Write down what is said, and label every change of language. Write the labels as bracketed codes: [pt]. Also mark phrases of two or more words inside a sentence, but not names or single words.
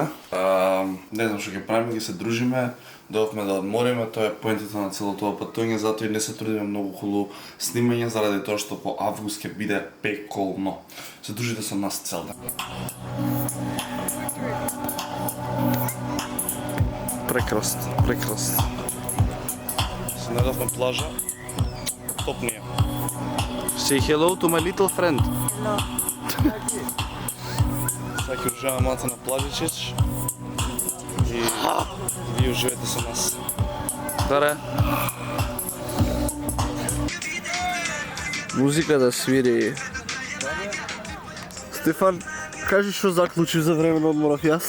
[mk] Не знам што ќе правиме, ги се дружиме, дојавме да одмориме, тоа е поентата на цело тоа патување, затоа и не се трудиме многу хубаво снимање, заради тоа што по август ќе биде пеколно. Се дружите со нас цел ден. Прекрасно, прекрасно. Се најдов на плажа, топ ние. [en] Say hello to my little friend. Hello. [mk] Сега ќе уживаме малце на плажичич и вие уживете со нас. Даре. Музика да свири. Стефан, кажи што заклучи за време на одморов јас?